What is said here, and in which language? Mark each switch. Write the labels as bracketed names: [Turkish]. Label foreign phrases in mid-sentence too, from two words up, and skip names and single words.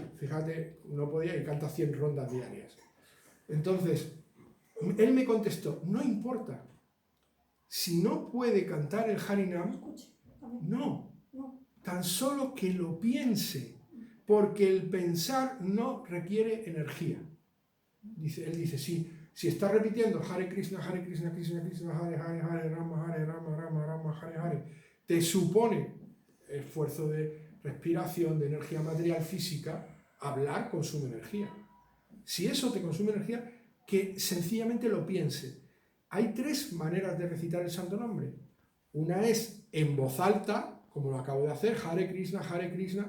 [Spanish] Fíjate, no podía y canta 100 rondas diarias. Entonces, él me contestó, no importa. Si no puede cantar el Harinam, no. Tan solo que lo piense. Porque el pensar no requiere energía. Él dice, si está repitiendo [Sanskrit] हरे कृष्ण कृष्ण कृष्ण हरे हरे हरे राम राम राम हरे हरे, [Spanish] te supone esfuerzo de respiración, de energía material física, hablar consume energía. Si eso te consume energía, que sencillamente lo piense. Hay 3 maneras de recitar el santo nombre. Una es en voz alta, como lo acabo de hacer, [Sanskrit] हरे कृष्ण हरे कृष्ण.